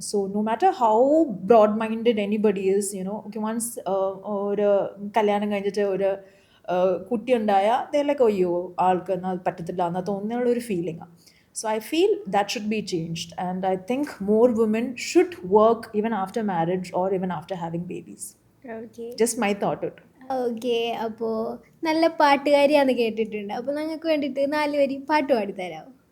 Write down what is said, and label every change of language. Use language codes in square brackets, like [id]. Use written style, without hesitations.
[en] so no matter how broad minded anybody is, [ml] okay, once ഒരു കല്യാണം കഴിഞ്ഞിട്ട് ഒരു കുട്ടി ഉണ്ടായാൽ ലൈക്ക് അയ്യോ ആൾക്ക് എന്നാൽ പറ്റത്തില്ല എന്നാൽ തോന്നുന്നുള്ളൊരു ഫീലിംഗാണ്. [en] So I feel that should be changed, and I think more women should work even after marriage or even after having babies. Okay Just my thought. Okay. [ml] അപ്പോൾ നല്ല പാട്ടുകാരിയാന്ന് കേട്ടിട്ടുണ്ട്. അപ്പോൾ ഞങ്ങൾക്ക് വേണ്ടിയിട്ട് 4 വരി പാട്ട് പാടിത്തരാമോ?